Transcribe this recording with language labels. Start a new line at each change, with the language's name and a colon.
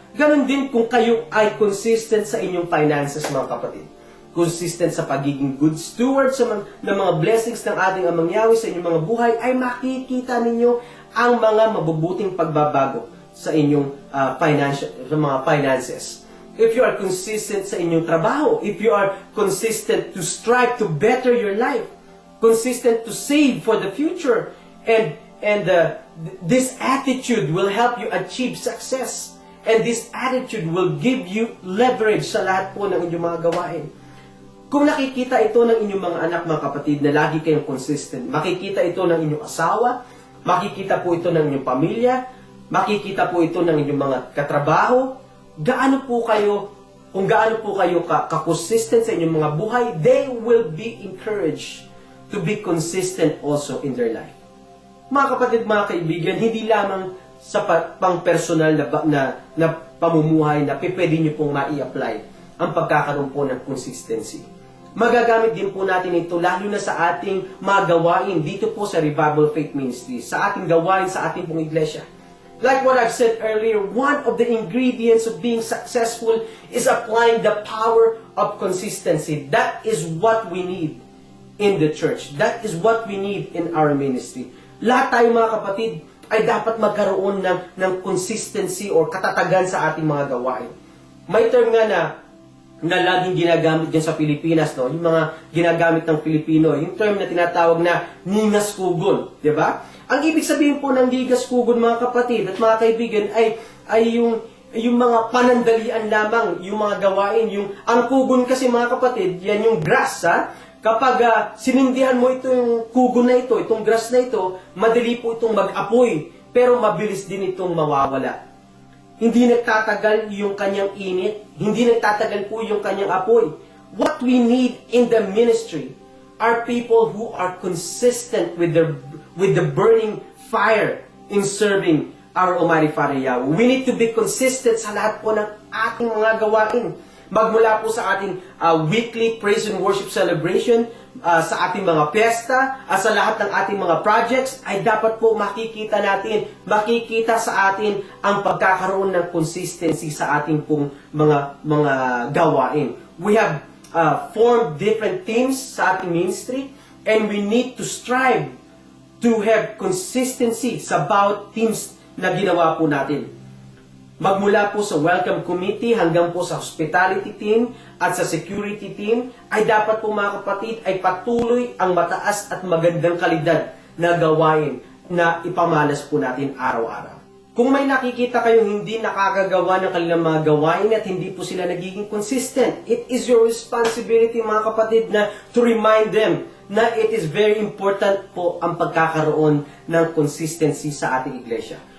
Filipino: Ganon din kung kayo ay consistent sa inyong finances, mga kapatid. Consistent sa pagiging good steward ng mga blessings ng ating Amang Yahweh sa inyong mga buhay, ay makikita ninyo ang mga mabubuting pagbabago sa inyong mga finances.
English: If you are consistent
Filipino: sa inyong trabaho,
English: if you are consistent to strive to better your life, consistent to save for the future, and this attitude will help you achieve success. And this attitude will give you leverage
Filipino: sa lahat po ng inyong mga gawain. Kung nakikita ito ng inyong mga anak, mga kapatid, na lagi kayong consistent, makikita ito ng inyong asawa, makikita po ito ng inyong pamilya, makikita po ito ng inyong mga katrabaho, kung gaano po kayo ka-consistent sa inyong mga buhay,
English: they will be encouraged to be consistent also in their life.
Filipino: Mga kapatid, mga kaibigan, hindi lamang sa pang-personal na pamumuhay na pwede nyo pong ma-i-apply ang pagkakaroon po ng consistency. Magagamit din po natin ito lalo na sa ating mga gawain dito po sa Revival Faith Ministry, sa ating gawain sa ating pong iglesia.
English: Like what I've said earlier, one of the ingredients of being successful is applying the power of consistency. That is what we need in the church. That is what we need in our ministry.
Filipino: Lahat tayo, mga kapatid, ay dapat magkaroon ng consistency or katatagan sa ating mga gawain. May term nga na laging ginagamit dyan sa Pilipinas, no? Yung mga ginagamit ng Pilipino, yung term na tinatawag na ningas kugon, di ba? Ang ibig sabihin po ng ningas kugon, mga kapatid at mga kaibigan, ay yung mga panandalian lamang, yung mga gawain, ang kugon kasi, mga kapatid, yan yung grass, ha? Kapag sinindihan mo itong kugo na ito, itong grass na ito, madali po itong mag-apoy, pero mabilis din itong mawawala. Hindi nagtatagal yung kanyang init, hindi nagtatagal po yung kanyang apoy.
English: What we need in the ministry are people who are consistent with the burning fire in serving our Almighty Father Yahweh. We need to be consistent
Filipino: sa lahat po ng ating mga gawain. Magmula po sa ating weekly praise and worship celebration, sa ating mga piyesta, sa lahat ng ating mga projects, ay dapat po makikita sa atin ang pagkakaroon ng consistency sa ating pong mga gawain.
English: We have formed different teams
Filipino: sa ating
English: ministry, and we need to strive to have consistency
Filipino: sa bawat teams na ginawa po natin. Magmula po sa welcome committee hanggang po sa hospitality team at sa security team, ay dapat po mga kapatid ay patuloy ang mataas at magandang kalidad na gawain na ipamalas po natin araw-araw. Kung may nakikita kayong hindi nakakagawa ng kanilang mga gawain at hindi po sila nagiging consistent,
English: it is your responsibility
Filipino: mga kapatid na
English: to remind them
Filipino: na
English: it is very important
Filipino: po ang pagkakaroon ng consistency sa ating iglesia.